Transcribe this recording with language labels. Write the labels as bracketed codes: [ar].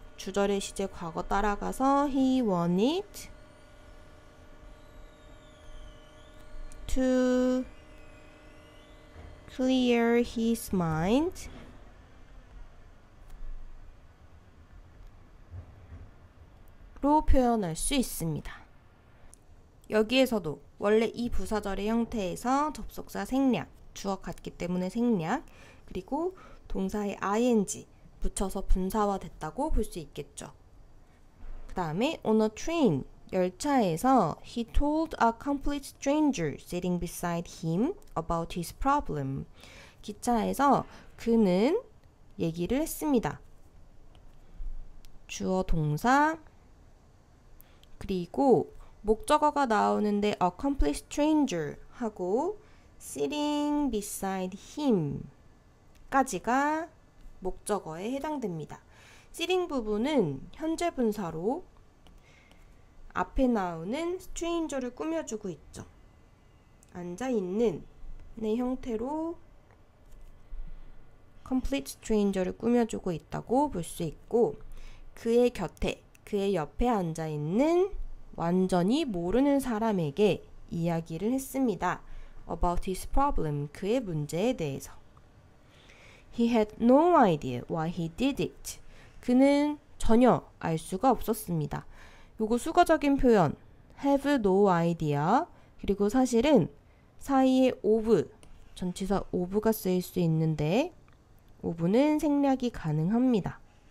[ko] 주절의 시제 과거 따라가서 [en] he wanted to clear his mind [ko] 로 표현할 수 있습니다. 여기에서도 원래 이 부사절의 형태에서 접속사 생략, 주어 같기 때문에 생략, 그리고 동사의 ing 붙여서 분사화 됐다고 볼 수 있겠죠. 그 다음에 [en] on a train, [ko] 열차에서 [en] he told a complete stranger sitting beside him about his problem. [ko] 기차에서 그는 얘기를 했습니다. 주어 동사 그리고 목적어가 나오는데 [en] a complete stranger [ko] 하고 [en] sitting beside him [ko] 까지가 목적어에 해당됩니다. sitting 부분은 현재 분사로 앞에 나오는 stranger를 꾸며주고 있죠. 앉아있는 의 형태로 complete stranger를 꾸며주고 있다고 볼 수 있고 그의 곁에, 그의 옆에 앉아있는 완전히 모르는 사람에게 이야기를 했습니다. [en] about his problem, [ko] 그의 문제에 대해서. [en] He had no idea why he did it. [ko] 그는 전혀 알 수가 없었습니다. 요거 수거적인 표현 have no idea 그리고 사실은 사이에 of, 전치사 of가 쓰일 수 있는데 of는 생략이 가능합니다.